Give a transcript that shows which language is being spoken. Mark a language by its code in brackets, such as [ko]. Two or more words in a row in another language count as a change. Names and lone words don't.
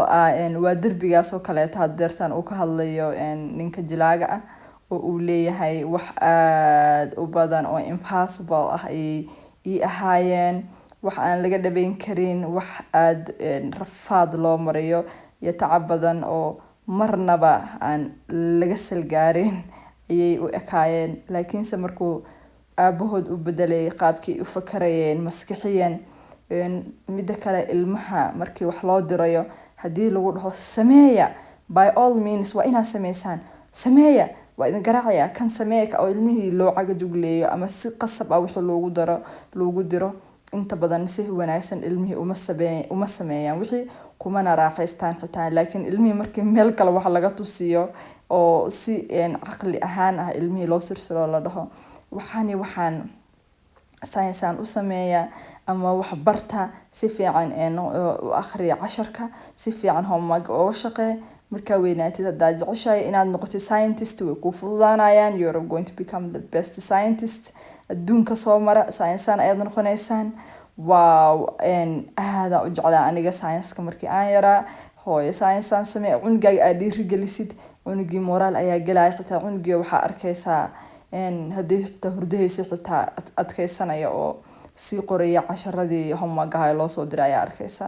[so] ah waa derbigaas oo kaleeto hadeertan uu ka hadlayo ninka jilaaga ah, oo uu leeyahay wax aad u badan oo impossible ah ay ahaayeen, wax aan laga dhabeyn karin, wax aad rafaad loo mariyo iyo tacab badan oo marnaba aan laga salgaarin ayay u ekaayeen. laakiinse markuu aabahood u bedelay qaabkii u fakarayeen maskaxiyan, midda kale ilmaha markii wax loo dirayo haddii lagu dhaho sameeya, [en] by all means [so] waa inaad sameysaan, sameeya waa idin garaacaya kan sameeya, oo ilmihii loo caga jugleeyo ama si qasab ah wixii loogu diro, inta badan si wanaagsan ilmihii uma sameeyaan wixii, kumana raaxaystaan xitaa. laakiin ilmihii markii meel kale wax laga tusiyo oo si caqli ahaan ah ilmihii loo sirsiro la dhaho waxaan science u sameeya ama wax barta, si fiican u akhriya casharka, si fiican homework uga shaqee, markaa weynaatid haddaad jeceshahay inaad noqotid scientist way kuu fududaanayaan, [en] you're going to become the best scientist [so] adduunka soo mara, science-aan ayaad noqonaysaan. wow aadaan u jeclaa aniga science-ka markii aan yaraa, hooyo science-aan samee, cunugaaga aad dhiirigelisid, cunugii moraal ayaa gelaya, xitaa cunugii waxaa arkaysaa haddii xitaa hurdahaysa xitaa adkaysanaya oo sii qoraya casharadii homework-aha loo soo diray ayaa arkaysaa.